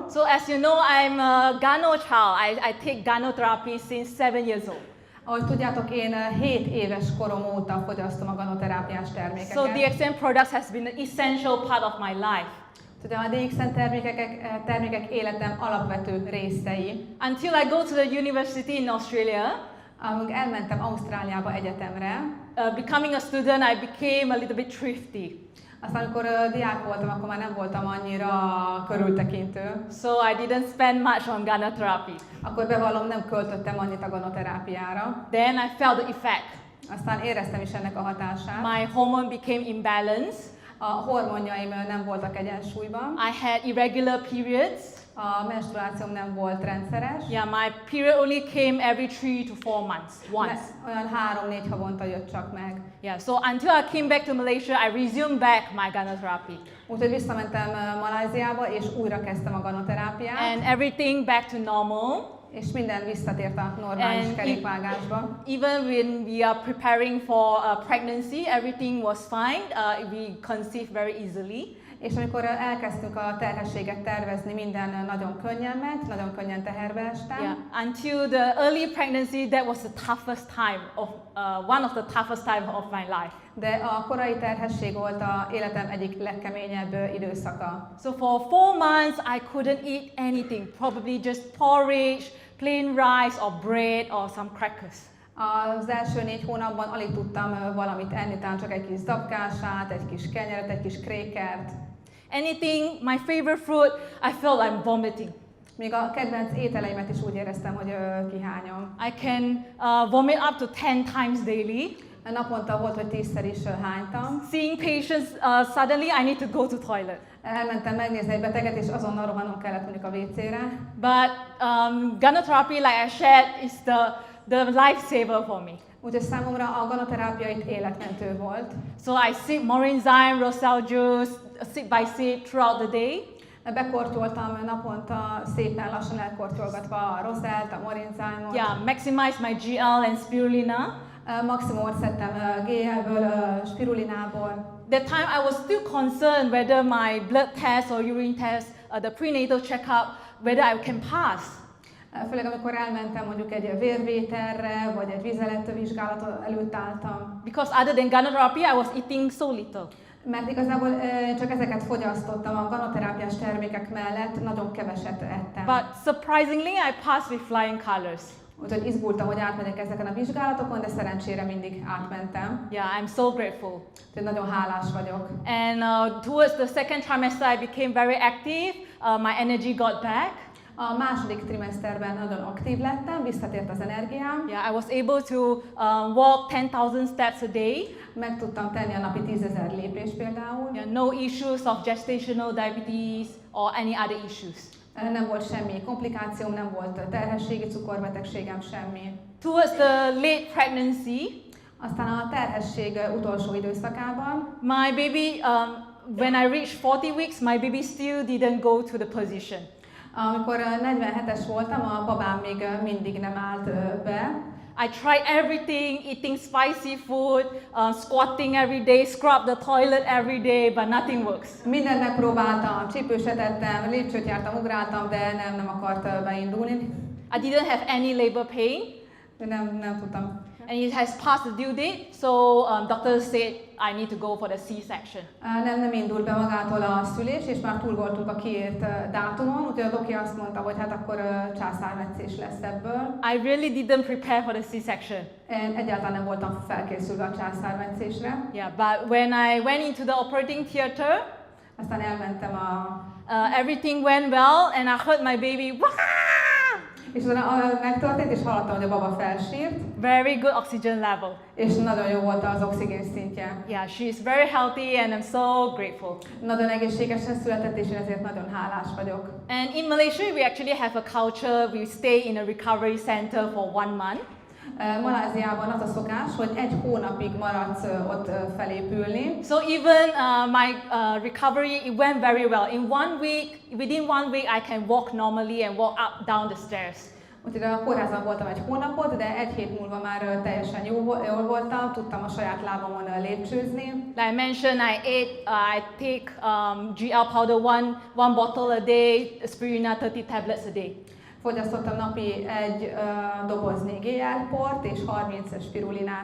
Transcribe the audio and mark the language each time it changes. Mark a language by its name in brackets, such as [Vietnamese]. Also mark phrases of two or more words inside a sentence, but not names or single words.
[English] So as you know, I'm a gyno child. I take gynotherapy since 7 years old. [Hungarian] Ahogy tudjátok, én 7 éves korom óta fogyasztom a ganoterápiás termékeket. [English] So DXN products has been an essential part of my life. [Hungarian] Ugye a DXN termékek életem alapvető részei. [English] Until I go to the university in Australia. [Hungarian] Amíg elmentem Ausztráliába egyetemre. [English] Becoming a student, I became a little bit thrifty. [Hungarian] Aztán amikor diák voltam, akkor már nem voltam annyira körültekintő. [English] So I didn't spend much on gynotherapy. [Hungarian] Akkor bevallom, nem költöttem annyit a ganoterápiára. [English] Then I felt the effect. [Hungarian] Aztán éreztem is ennek a hatását. [English] My hormone became imbalanced. [Hungarian] A hormonjaim nem voltak egyensúlyban. [English] I had irregular periods. [Hungarian] A menstruációm nem volt rendszeres. [English] Yeah, my period only came every 3 to 4 months, once. [Hungarian] Olyan 3-4 havonta jött csak meg. [English] Yeah, so until I came back to Malaysia, I resumed back my gynotherapy. [Hungarian] Úgyhogy visszamentem Malajziába, és újra kezdtem a ganoterápiát. [English] And everything back to normal. [Hungarian] És minden visszatért a normális kerékvágásba. [English] Even when we are preparing for pregnancy, everything was fine. We conceived very easily. [Hungarian] És amikor elkezdtünk a terhességet tervezni, minden nagyon könnyen ment, nagyon könnyen teherbe estem. [English] Yeah, until the early pregnancy, that was the toughest time of one of the toughest time of my life. [Hungarian] De a korai terhesség volt a életem egyik legkeményebb időszaka. [English] So for 4 months, I couldn't eat anything, probably just porridge, plain rice or bread or some crackers. [Hungarian] Az első 4 hónapban alig tudtam valamit enni, talán csak egy kis dabkását, egy kis kenyeret, egy kis krékert. [English] Anything, my favorite fruit, I felt I'm vomiting. [Hungarian] Még a kedvenc ételeimet is úgy éreztem, hogy kihányom. [English] I can vomit up to 10 times daily. [Hungarian] Naponta volt, hogy 10-szer is hánytam. [English] Seeing patients, suddenly I need to go to toilet. [Hungarian] Elmentem megnézni egy beteget, és azonnal rohannom kellett mondjuk a WC-re. [English] But gynotherapy, like I shared, is the lifesaver for me. [Hungarian] Úgyhogy számomra a ganoterápia itt életmentő volt. [English] So I sip Morinzyme, Rosal juice, sip by sip throughout the day. [Hungarian] Bekortyoltam naponta, szépen lassan elkortyolgatva a Rosalt, a Morinzyme-ot. [English] Yeah, maximize my ggal and spirulina. [Hungarian] Maximumot szedtem GL-ből, spirulinából. [English] That time I was still concerned whether my blood test or urine test, the prenatal checkup, whether I can pass. [Hungarian] Főleg amikor elmentem mondjuk egy vérvételre, vagy egy vízelettő előtt álltam. [English] Because other than gynotherapy, I was eating so little. [Hungarian] Mert igazából csak ezeket fogyasztottam, a ganoterápiás termékek mellett nagyon keveset ettem. [English] But surprisingly, I passed with flying colors. [Hungarian] Úgyhogy izgultam, hogy átmegyek ezeken a vizsgálatokon, de szerencsére mindig átmentem. [English] Yeah, I'm so grateful. [Hungarian] Úgyhogy nagyon hálás vagyok. [English] And towards the second trimester, I became very active. My energy got back. [Hungarian] A második trimeszterben nagyon aktív lettem, visszatért az energiám. [English] Yeah, I was able to walk 10,000 steps a day. [Hungarian] Meg tudtam tenni a napi 10.000 lépést például. [English] Yeah, no issues of gestational diabetes or any other issues. [Hungarian] Nem volt semmi komplikációm, nem volt terhességi cukorbetegségem, semmi. [English] Towards the late pregnancy, [Hungarian] aztán a terhesség utolsó időszakában, [English] my baby, when I reached 40 weeks, my baby still didn't go to the position. [Hungarian] Amikor 47-es voltam, a babám még mindig nem állt be. [English] I tried everything, eating spicy food, squatting every day, scrub the toilet every day, but nothing works. [Hungarian] Mindent megpróbáltam, csípőset ettem, lépcsőt jártam, ugráltam, de nem akart beindulni. [English] I didn't have any labor pain. [Hungarian] Nem tudtam. [English] and it has passed the due date, so doctor said I need to go for the C-section. [Hungarian] Nem indult be magától a szülés, és már túl voltunk a kiírt dátumon, úgyhogy a doki azt mondta, hogy hát akkor császármetszés lesz ebből. [English] I really didn't prepare for the C-section. [Hungarian] Én egyáltalán nem voltam felkészülve a császármetszésre. [English] Yeah, but when I went into the operating theater, [Hungarian] Aztán elmentem [English] everything went well, and I heard my baby, Wah! [Hungarian] és utána megtörtént, és hallottam, hogy a baba felsírt, [English] Very good oxygen level. [Hungarian] és nagyon jó volt az oxigén szintje. [English] Yeah, she's very healthy, and I'm so grateful. [Hungarian] Nagyon egészségesen született, és én ezért nagyon hálás vagyok. [English] And in Malaysia, we actually have a culture. We stay in a recovery center for 1 month. [Hungarian] Maláziában az a szokás, hogy 1 hónapig maradsz ott felépülni. [English] So even my recovery, it went very well. Within one week, I can walk normally and walk up down the stairs. [Hungarian] Úgyhogy a kórházban voltam 1 hónapot, de 1 hét múlva már teljesen jól voltam, tudtam a saját lábamon lépcsőzni. [English] Like I mentioned, I take ggal powder one bottle a day, aspirina 30 tablets a day. [Hungarian] Fogyasztottam napi 1 doboznyi ggal-port és 30 spirulinát.